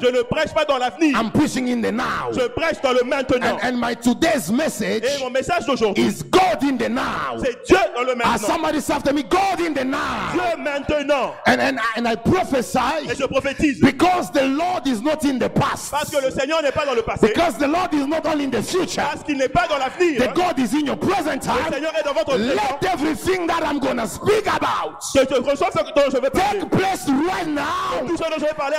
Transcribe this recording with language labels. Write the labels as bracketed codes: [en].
[fr] Je ne prêche pas dans l'avenir. [en] I'm preaching in the now. [fr] Je prêche dans le maintenant. [en] And my today's message [fr] Et mon message d'aujourd'hui, [en] is God in the now. [fr] c'est Dieu dans le maintenant. [en] Somebody's after me, God in the now. [fr] Dieu maintenant. [en] And I prophesy [fr] Et je prophétise. [en] because the Lord is not in the past. [fr] Parce que le Seigneur n'est pas dans le passé. [en] Because the Lord is not only in the future. [fr] Parce qu'il n'est pas dans l'avenir. [en] The God is in your present [fr] Le [en] time. [fr] Seigneur est dans votre présent. [en] Let everything that I'm going to speak about [fr] Que je reçoive ce dont je vais parler. [en] take place right now [fr] Tout ce dont je vais parler